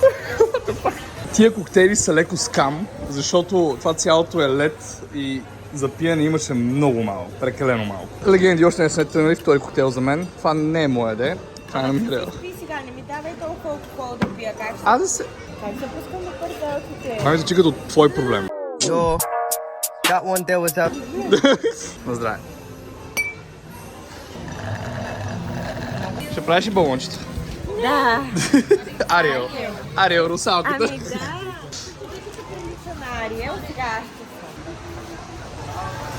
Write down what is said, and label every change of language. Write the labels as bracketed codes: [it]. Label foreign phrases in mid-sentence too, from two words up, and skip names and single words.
[bg] Тия коктейли са леко скам, защото това цялото е лед и за пиене имаше много малко, прекалено малко. Легенди, още не сме тръгнали втори коктейл за мен. Това не е моя де. Това е на Мирел. Ти сега не ми давай толкова алкохол да пия. Как Аз да се... Как се пускам на пърдалките? Това ми звучи като твой проблем. [en] Yo, that one there was up. [bg] На здраве. Ще правиш и балончета? Да. Ариел, русалката. Ами да. Тук се прилича на Ариел, сега ще съм.